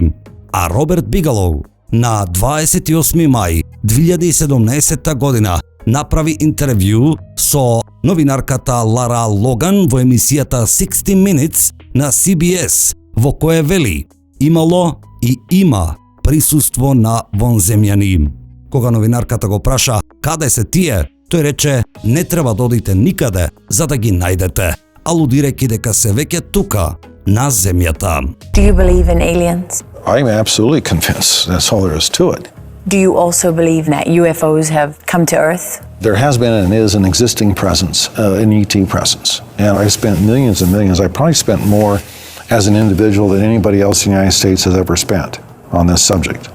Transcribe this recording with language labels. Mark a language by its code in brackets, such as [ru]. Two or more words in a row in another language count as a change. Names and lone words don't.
[mk] А Роберт Бигелоу на 28 мај 2017 година направи интервју со новинарката Лара Логан во емисијата 60 Minutes на CBS, во кое вели: имало и има присуство на вонземјани. Кога новинарката го праша каде се тие, тој рече: не треба да одите никаде за да ги најдете, алудирајќи дека се веќе тука, на земјата. [en] Do you believe in aliens? I'm absolutely convinced. That's all there is to it. Do you also believe that UFOs have come to Earth? There has been and is an existing presence, an ET presence. And I spent millions and millions. I probably spent more as an individual than anybody else in the United States has ever spent on this subject.